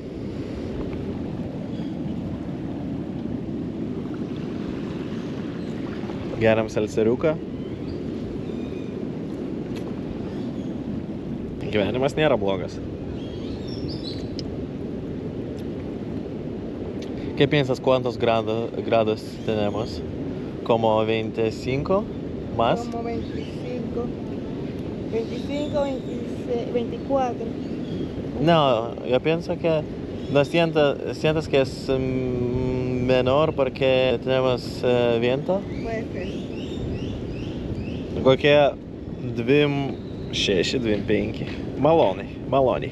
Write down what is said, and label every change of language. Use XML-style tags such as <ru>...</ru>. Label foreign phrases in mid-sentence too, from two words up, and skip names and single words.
<lt>Geriam selceriuką. Gyvenimas nėra blogas.</lt> <es>¿Qué piensas cuántos grados tenemos? ¿Como 25 más? Como 25, 25, 26, 24. No, yo pienso que no sientes que es menor porque tenemos viento. Puede ser.</es> <lt>Kokie 26, 25. Maloniai.</lt>